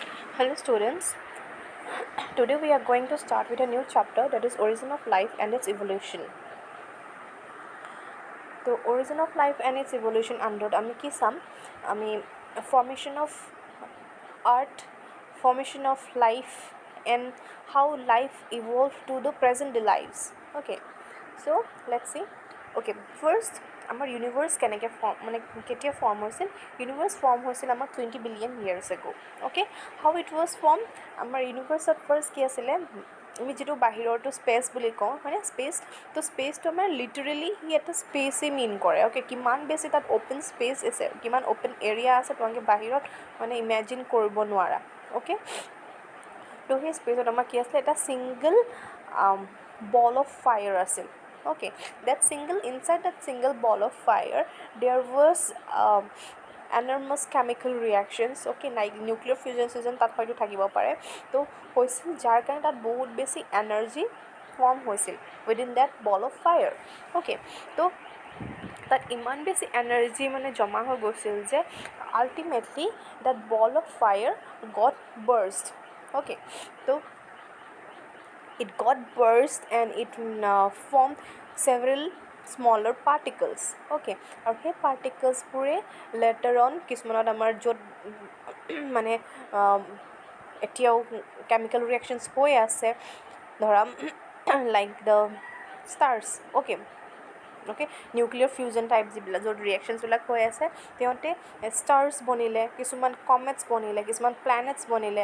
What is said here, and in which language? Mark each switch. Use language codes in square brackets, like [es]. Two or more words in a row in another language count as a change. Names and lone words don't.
[en] Hello students, today we are going to start with a new chapter, that is origin of life and its evolution. So origin of life and its evolution under [as] আমি কি চাম আমি [en] formation of earth, formation of life and how life evolved to the present day lives. Okay, so let's see. Okay, first [as] আমাৰ ইউনিভাৰ্ছ কেনেকৈ কেতিয়া ফৰ্ম হৈছিল। ইউনিভাৰ্ছ ফৰ্ম হৈছিল আমাৰ [en] 20 billion years ago. Okay, how it was form. [as] আমাৰ ইউনিভাৰ্ছত ফাৰ্ষ্ট কি আছিলে, আমি যিটো বাহিৰৰটো স্পেচ বুলি কওঁ হয়নে, স্পেচ। তো স্পেচটো আমাৰ লিটাৰেলি সি এটা স্পেচেই মিন কৰে। অ'কে, কিমান বেছি তাত [en] open space [as] আছে, কিমান [en] open area [as] আছে, তোমালোকে বাহিৰত ইমেজিন কৰিব নোৱাৰা। অ'কে, তো সেই স্পেচত আমাৰ কি আছিলে, এটা [en] single ball of fire [as] আছিল। [en] Okay, inside that single ball of fire, there was enormous chemical reactions. Okay, like nuclear fusion [as] তাত হয়তো থাকিব পাৰে। তো হৈছিল যাৰ কাৰণে তাত বহুত বেছি এনাৰ্জি ফৰ্ম হৈছিল [en] within that ball of fire. [as] অ'কে, তো তাত ইমান বেছি এনাৰ্জি জমা হৈ গৈছিল যে আল্টিমেটলি [en] that ball of fire got burst. অ'কে, তো it got burst and it formed several smaller particles. [as] Okay, আৰু সেই পাৰ্টিকলছবোৰে [en] later on [as] কিছুমানত আমাৰ য'ত এতিয়াও [en] chemical reactions [as] হৈ আছে, ধৰা [en] like the stars. [as] অ'কে, [en] nuclear fusion type [as] যিবিলাক য'ত ৰিয়েকশ্যনছবিলাক হৈ আছে, সিহঁতে ষ্টাৰ্ছ বনিলে, কিছুমান কমেটছ বনিলে, কিছুমান প্লেনেটছ বনিলে।